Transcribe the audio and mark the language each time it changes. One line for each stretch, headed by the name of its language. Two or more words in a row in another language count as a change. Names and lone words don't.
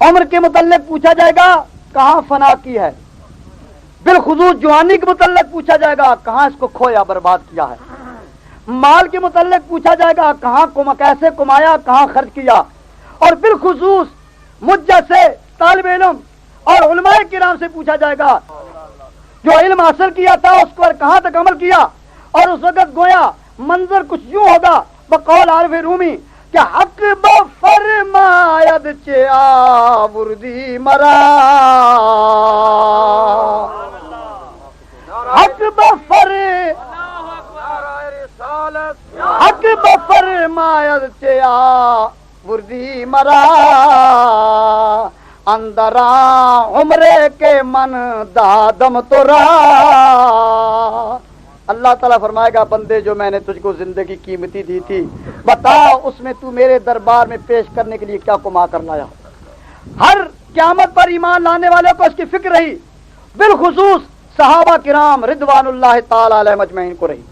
Urdu: عمر کے متعلق پوچھا جائے گا کہاں فنا کی ہے، بالخصوص جوانی کے متعلق پوچھا جائے گا کہاں اس کو کھویا برباد کیا ہے، مال کے متعلق پوچھا جائے گا کہاں کیسے کمایا، کہاں خرچ کیا، اور بالخصوص مجھ جیسے طالب علم اور علماء کرام سے پوچھا جائے گا جو علم حاصل کیا تھا اس پر کہاں تک عمل کیا۔ اور اس وقت گویا منظر کچھ یوں ہوگا بقول عارف رومی کہ
Persian: حق بفرماید چه آوردی مرا، حق بفرماید چه آوردی مرا، اندرا عمرے کے من دادم تو را۔
Urdu: اللہ تعالیٰ فرمائے گا بندے جو میں نے تجھ کو زندگی قیمتی دی تھی بتا اس میں تو میرے دربار میں پیش کرنے کے لیے کیا کما کر لایا۔ ہر قیامت پر ایمان لانے والے کو اس کی فکر رہی، بالخصوص صحابہ کرام
Arabic: رضوان اللہ تعالی علیہم اجمعین
Urdu: کو رہی۔